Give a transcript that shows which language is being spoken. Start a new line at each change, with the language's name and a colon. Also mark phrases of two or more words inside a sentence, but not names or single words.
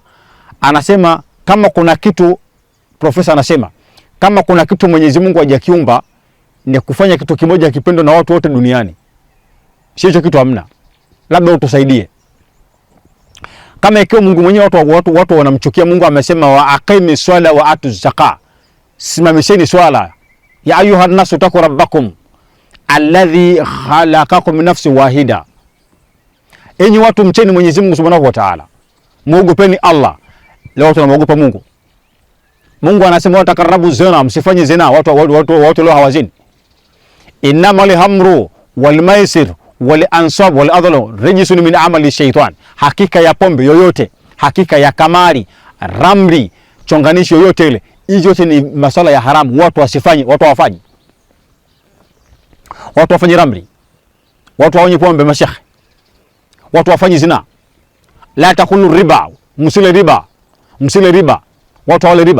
Swahili: Anasema kama kuna kitu, profesa anasema kama kuna kitu Mwenyezi Mungu hajakiumba ni kufanya kitu kimoja kipendo na watu wote duniani. Sio hicho kitu hamna. Labda utusaidie. Kama ikiwa Mungu mwenyewe watu wanamchukia, Mungu amesema
Arabic: وأقيموا الصلاة وآتوا الزكاة,
Swahili: simamisheni swala.
Arabic: يا أيها الناس اتقوا ربكم الذي خلقكم من نفس واحدة,
Swahili: enyi watu mcheni Mwenyezi Mungu
Arabic: سبحانه وتعالى,
Swahili: muogopeni Allah. Leo tunamuogopa Mungu. Mungu anasema
Arabic: ولا تقربوا الزنا,
Swahili: msifanye zina. Watu leo hawazini.
Arabic: إنما الخمر والميسر والأنصاب والأزلام رجس من عمل الشيطان,
Swahili: hakika ya pombe yoyote, hakika ya kamari, ramli, chonganishi yoyote ile, hizo yote ni masala ya haramu. Watu wasifanye, watu wafanye. Watu wafanye ramli, watu wanywe pombe mashekhe, watu wafanye zina.
Arabic: لا تأكلوا الربا,
Swahili: msile riba, msile riba, watu wale riba.